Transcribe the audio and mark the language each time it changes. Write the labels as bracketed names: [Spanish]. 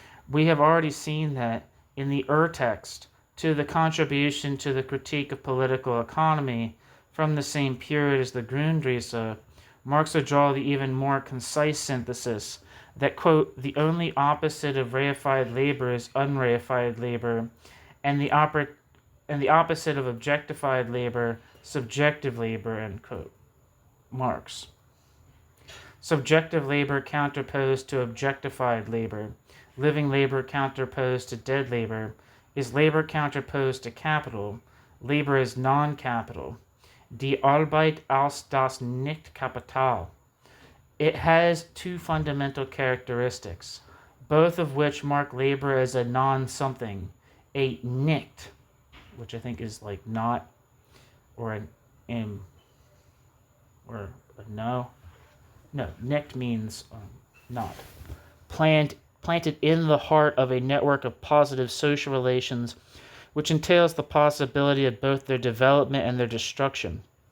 [English] We have already seen that in the text to the contribution to the critique of political economy from the same period as the Grundrisse, Marx would draw the even more concise synthesis that, quote, the only opposite of reified labor is unreified labor, and the opposite of objectified labor, subjective labor, end quote. Marx. Subjective labor counterposed to objectified labor, living labor counterposed to dead labor, is labor counterposed to capital, labor is non-capital. [German] Die Arbeit als das Nicht-Kapital. [English] It has two fundamental characteristics, both of which mark labor as a non-something, a nicht, which I think is like not, or an im, or a no. No, nicht means not. Planted in the heart of a network of positive social relations, which entails the possibility of both their development and their destruction.